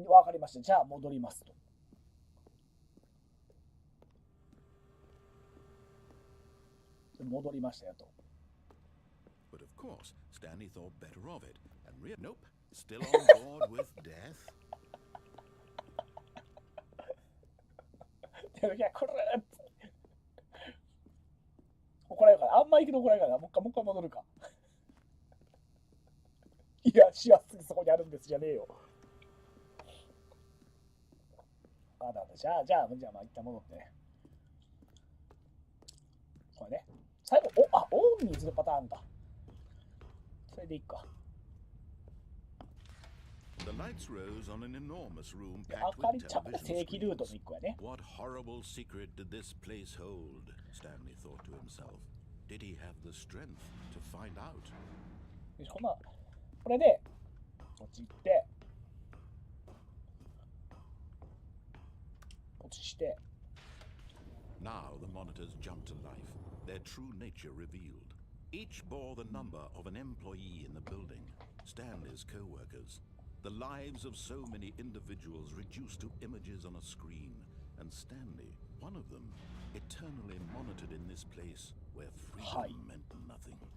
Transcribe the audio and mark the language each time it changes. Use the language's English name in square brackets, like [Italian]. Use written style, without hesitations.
[Japanese] わかりました。じゃあ戻りますと。戻りましたよと。 [English] But of course, Stanley thought better of it and nope, still on board with death. [Japanese] いや、これ怒られるから、あんま行くと怒られるから、もう一回戻るか。いや、死はすぐそこにあるんですじゃねえよ。じゃあまあ一旦戻ってね。これね。最後、オンにするパターンか。それでいいか。 [English] The lights rose on an enormous room packed with television screens. What horrible secret did this place hold? Stanley thought to himself. Did he have the strength to find out? [Japanese] これで、こっち行って、こっちして。 [English] Now the monitors jumped to life, their true nature revealed. Each bore the number of an employee in the building, Stanley's co-workers. The lives of so many individuals reduced to images on a screen, and Stanley, one of them, eternally monitored in this place where freedom meant nothing.